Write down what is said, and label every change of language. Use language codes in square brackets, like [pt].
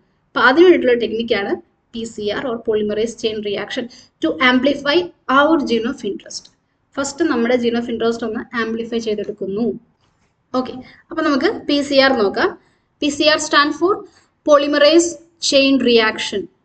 [ml] അപ്പൊ അതിന് വേണ്ടിയിട്ടുള്ള ടെക്നിക്കാണ് [en] PCR or polymerase chain reaction to amplify our gene of interest. [ml] First നമ്മുടെ ജീൻ ഓഫ് ഇൻട്രസ്റ്റ് ഒന്ന് ആംപ്ലിഫൈ ചെയ്തെടുക്കുന്നു. ഓക്കെ, അപ്പൊ നമുക്ക് PCR നോക്കാം. [en] PCR stand for polymerase chain reaction.